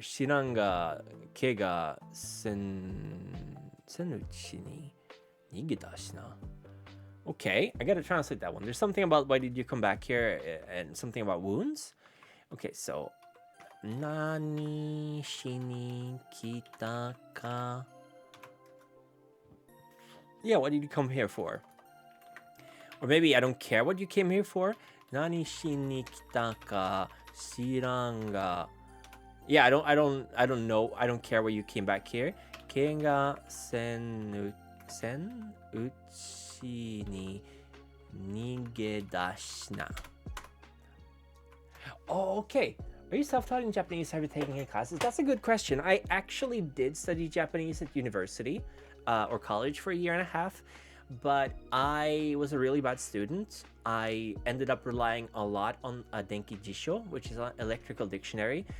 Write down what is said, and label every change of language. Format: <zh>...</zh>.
<ja>知らんが、怪我せんうちに逃げ出しな。</ja> <en>Okay, I gotta translate that one. There's something about why did you come back here and something about wounds. Okay, so</en> <ja>何しに来たか</ja> <en>Yeah, what did you come here for? Or maybe I don't care what you came here for.</en> <ja>何しに来たか知らんが</ja> <en>Yeah, I don't know. I don't care why you came back here.</en> <ja>怪我せんうちに逃げ出しな</ja> <en>Oh, okay. Are you self-taught in Japanese? Have you taken any classes? That's a good question. I actually did study Japanese at university or college for a year and a half, but I was a really bad student. I ended up relying a lot on Denki Jisho, which is an electrical dictionary.</en>